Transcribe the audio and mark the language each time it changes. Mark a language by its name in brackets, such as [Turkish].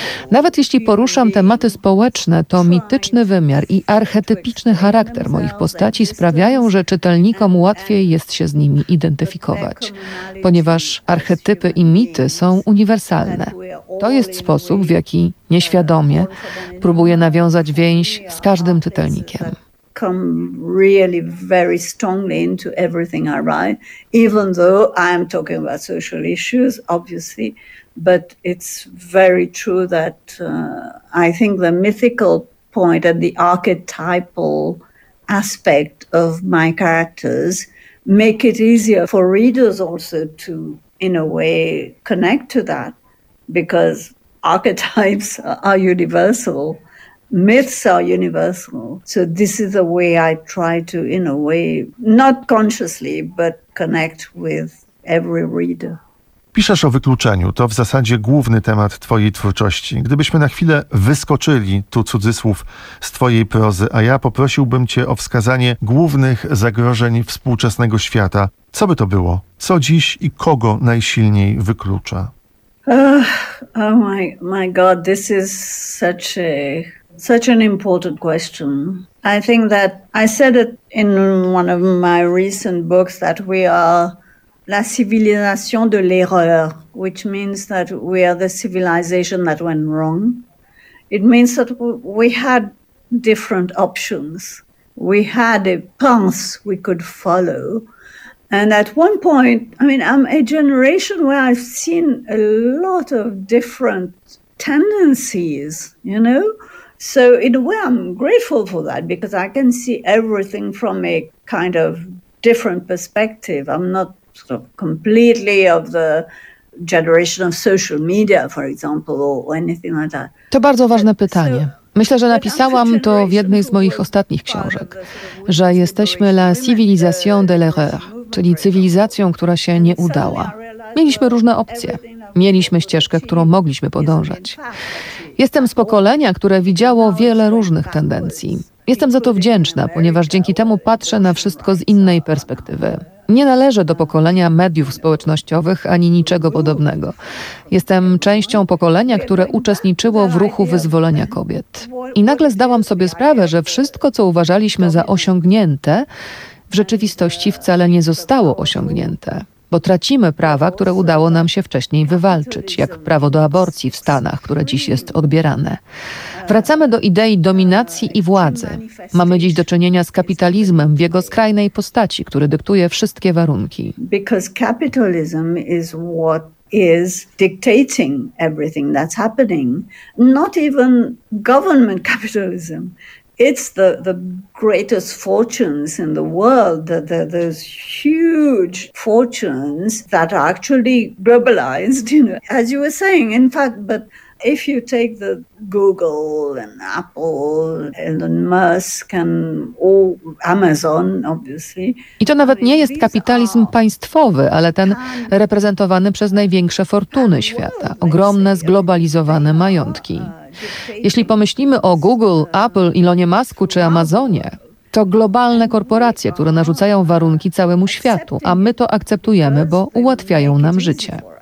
[Polish] Nawet jeśli poruszam tematy społeczne, to mityczny wymiar i archetypiczny charakter moich postaci sprawiają, że czytelnikom łatwiej jest się z nimi identyfikować, ponieważ archetypy i mity są uniwersalne. To jest sposób, w jaki nieświadomie próbuję nawiązać więź z każdym czytelnikiem. [English] Come really very strongly into everything I write, even though I am talking about social issues, obviously. But it's very true that I think the mythical point and the archetypal aspect of my characters make it easier for readers also to, in a way, connect to that, because archetypes are universal. Myths are universal, so this is the way I try to, in a way, not consciously, but connect with every reader. [Polish] Piszesz o wykluczeniu, to w zasadzie główny temat twojej twórczości. Gdybyśmy na chwilę wyskoczyli, tu cudzysłów, z twojej prozy, a ja poprosiłbym cię o wskazanie głównych zagrożeń współczesnego świata, co by to było? Co dziś i kogo najsilniej wyklucza? [English] Oh my God, this is such a... Such an important question. I think that I said it in one of my recent books that we are [French] la civilisation de l'erreur, [English] which means that we are the civilization that went wrong. It means that we had different options. We had a path we could follow. And at one point, I mean, I'm a generation where I've seen a lot of different tendencies, you know? So in a way, I'm grateful for that because I can see everything from a kind of different perspective. I'm not sort of completely of the generation of social media, for example, or anything like that. [Polish] To bardzo ważne pytanie. Myślę, że napisałam to w jednej z moich ostatnich książek, że jesteśmy [French] la civilisation de l'erreur, [Polish] czyli cywilizacją, która się nie udała. Mieliśmy różne opcje. Mieliśmy ścieżkę, którą mogliśmy podążać. Jestem z pokolenia, które widziało wiele różnych tendencji. Jestem za to wdzięczna, ponieważ dzięki temu patrzę na wszystko z innej perspektywy. Nie należę do pokolenia mediów społecznościowych ani niczego podobnego. Jestem częścią pokolenia, które uczestniczyło w ruchu wyzwolenia kobiet. I nagle zdałam sobie sprawę, że wszystko, co uważaliśmy za osiągnięte, w rzeczywistości wcale nie zostało osiągnięte. Bo tracimy prawa, które udało nam się wcześniej wywalczyć, jak prawo do aborcji w Stanach, które dziś jest odbierane. Wracamy do idei dominacji i władzy. Mamy dziś do czynienia z kapitalizmem w jego skrajnej postaci, który dyktuje wszystkie warunki. [English] Because capitalism is what is dictating everything that's happening. Not even government capitalism. It's the greatest fortunes in the world, those huge fortunes that are actually globalized, you know, as you were saying. In fact, but if you take the Google and Apple, Elon Musk and all Amazon, obviously. [Polish] I to nawet nie jest kapitalizm państwowy, ale ten reprezentowany przez największe fortuny świata, ogromne zglobalizowane majątki. Jeśli pomyślimy o Google, Apple, Elonie Musku czy Amazonie, to globalne korporacje, które narzucają warunki całemu światu, a my to akceptujemy, bo ułatwiają nam życie.